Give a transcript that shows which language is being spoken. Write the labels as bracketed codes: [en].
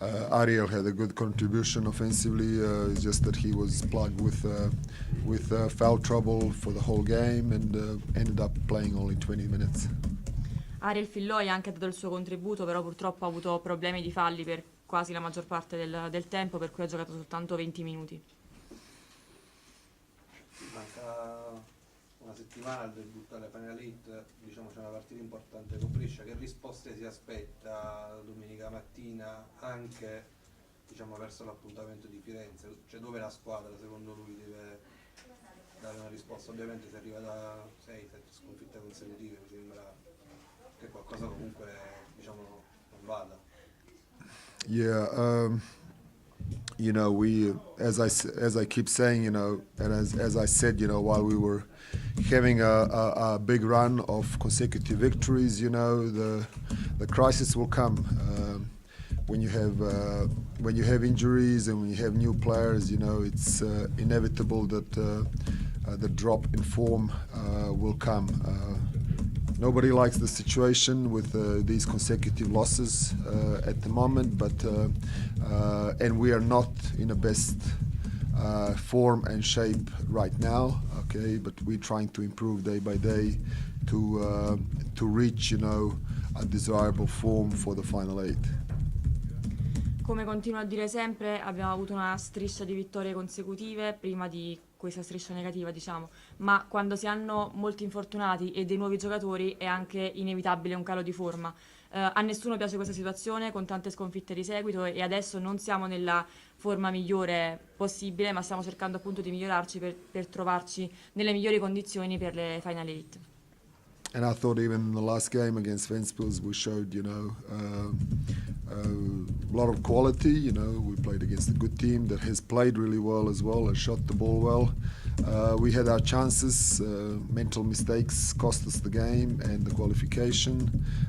[en] Ariel had a good contribution offensively. It's just that he was plugged with foul trouble for the whole game and ended up playing only 20 minutes. [it] Ariel Filloy ha anche dato il suo contributo, però purtroppo ha avuto problemi di falli per quasi la maggior parte del tempo, per cui ha giocato soltanto 20 minuti. Manca una settimana al debutto alle Final Eight, diciamo c'è una partita importante con Brescia. Che risposte si aspetta domenica mattina anche, diciamo, verso l'appuntamento di Firenze? Cioè, dove la squadra secondo lui deve dare una risposta? Ovviamente se arriva da 6-7 sconfitte consecutive mi sembra che qualcosa comunque, diciamo, non vada. [en] Yeah, you know, we, as I keep saying, you know, and as I said, you know, while we were having a big run of consecutive victories, you know, the crisis will come when you have injuries and when you have new players. You know, it's inevitable that the drop in form will come. Nobody likes the situation with these consecutive losses at the moment, but and we are not in the best form and shape right now. Okay, but we're trying to improve day by day to reach, you know, a desirable form for the final eight. [it] Come continuo a dire sempre, abbiamo avuto una striscia di vittorie consecutive prima di questa striscia negativa, diciamo, ma quando si hanno molti infortunati e dei nuovi giocatori è anche inevitabile un calo di forma. A nessuno piace questa situazione con tante sconfitte di seguito e adesso non siamo nella forma migliore possibile, ma stiamo cercando appunto di migliorarci per trovarci nelle migliori condizioni per le Final Eight. [en] And I thought even in the last game against Ventspils we showed, you know, a lot of quality. You know, we played against a good team that has played really well as well, has shot the ball well. We had our chances. Mental mistakes cost us the game and the qualification.